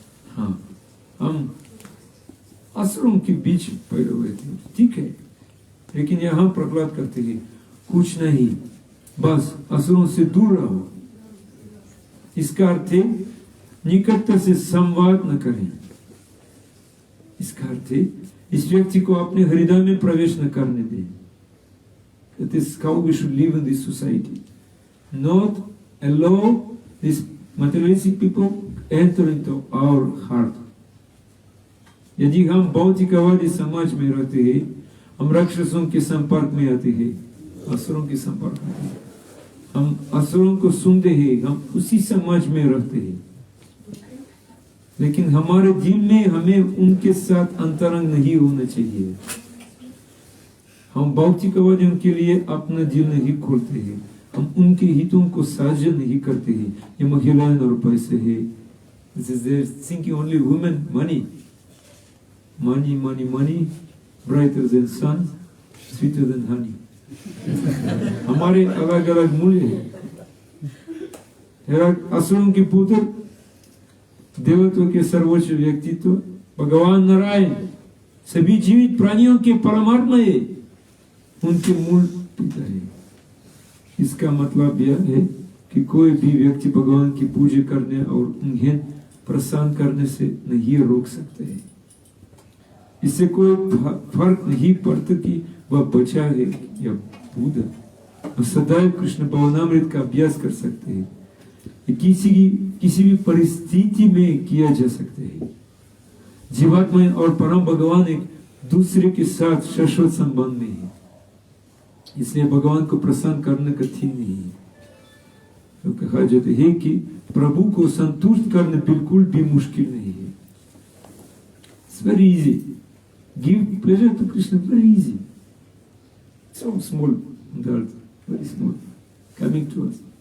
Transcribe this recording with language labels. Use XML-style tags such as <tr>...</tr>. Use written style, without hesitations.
<hi>हाँ, हम असुरों के बीच पैदा हुए थे, ठीक है, लेकिन यहाँ प्रहलाद करते हैं कुछ नहीं, बस असुरों से दूर रहो। इसका अर्थ है निकटता से संवाद न करें। इसका अर्थ है इस व्यक्ति को अपने हृदय में प्रवेश न करने दें।</hi> <en>That is how we should live in this society. Not allow these materialistic people enter into our heart.</en> <hi>यदि हम भौतिकवादी समाज में रहते हैं, हम राक्षसों के संपर्क में आते हैं, असुरों के संपर्क में आते हैं, हम असुरों को सुनते हैं, हम उसी समाज में रहते हैं, लेकिन हमारे दिल में हमें उनके साथ अंतरंग नहीं होना चाहिए। हम भौतिकवादियों के लिए अपना दिल नहीं खोलते हैं, हम उनके हितों को साझा नहीं करते हैं। ये महिलाएं और पैसे है,</hi> <en>this is their thinking only women, money, money, money, money, brighter than sun, sweeter than honey.</en> <hi>हमारे अलग अलग मूल्य है। असुरों के पुत्र, देवत्व के सर्वोच्च व्यक्तित्व भगवान नारायण सभी जीवित प्राणियों के परमात्मा है, उनके मूल पिता है। इसका मतलब यह है कि कोई भी व्यक्ति भगवान की पूजा करने और उन्हें प्रसन्न करने से नहीं रोक सकते हैं। इससे कोई फर्क नहीं पड़ता कि वह बच्चा है या बूढ़ा, वह सदैव कृष्ण भवनामृत का अभ्यास कर सकते हैं। किसी भी परिस्थिति में किया जा सकते हैं। जीवात्मा और परम भगवान एक दूसरे के साथ शाश्वत संबंध में है, इसलिए भगवान को प्रसन्न करना कठिन नहीं है। तो कहा जाता है कि प्रभु को संतुष्ट करना बिल्कुल भी मुश्किल नहीं है।</hi> <en>It's very easy. Give pleasure to Krishna, very easy. So small on the earth, very small, coming to us.</en>